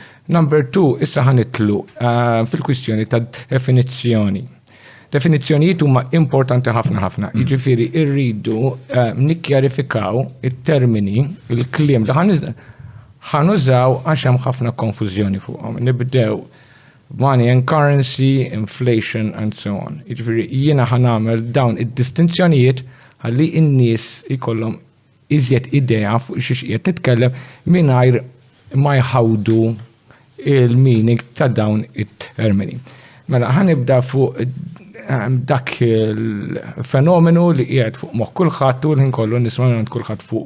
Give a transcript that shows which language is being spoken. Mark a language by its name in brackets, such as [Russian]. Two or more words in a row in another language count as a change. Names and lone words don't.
[Maltese] Number 2, issa ħanitlu fil-kwistjoni ta' definizzjoni. Definizzjonijiet huma importanti ħafna. Jiġifieri rridu nikkjarifikaw it-termini, il-kliem li ħanużaw għax hemm ħafna konfużjoni fuqhom. [English] Nibdew money and currency, inflation and so on. [Maltese] Jiġifieri jiena ħanamel dawn id-distinzjonijiet ħalli n-nies ikollhom iżjed idea fuq xi qiegħed nitkellem mingħajr ma jħawdu il-meaning ta' dawn it-termini. Mela ħanibda fuq dak il-fenomenu li qiegħed fuq moħħ kulħadd u l-ħin kollu nisma' minn kulħadd fuq.